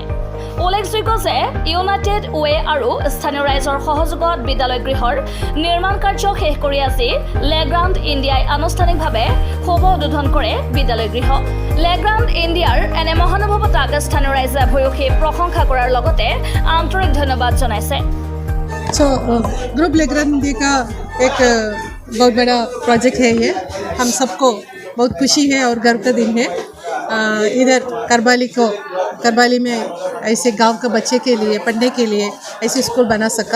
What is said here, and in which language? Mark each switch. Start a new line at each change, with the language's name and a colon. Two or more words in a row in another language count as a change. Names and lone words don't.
Assamese: উল্লেখযোগ্য যে ইউনাইটেড ৱে আৰু স্থানীয় ৰাইজৰ সহযোগত বিদ্যালয় গৃহৰ নিৰ্মাণ কাৰ্য শেষ কৰি আজি লেগ্ৰাণ্ড ইণ্ডিয়াই আনুষ্ঠানিকভাৱে শুভ উদ্বোধন কৰে বিদ্যালয় গৃহ। লেগ্ৰাণ্ড ইণ্ডিয়াৰ এনে মহানুভৱতাক স্থানীয় ৰাইজে ভূয়সী প্ৰশংসা কৰাৰ লগতে আন্তৰিক ধন্যবাদ জনাইছে।
Hindi: ग्रुप लेग्राण्ड इंडिया का एक बहुत बड़ा प्रोजेक्ट है ये। हम सबको बहुत खुशी है और गर्व का दिन है। इधर करबाली में ऐसे गांव के बच्चे के लिए पढ़ने के लिए ऐसे स्कूल बना सका।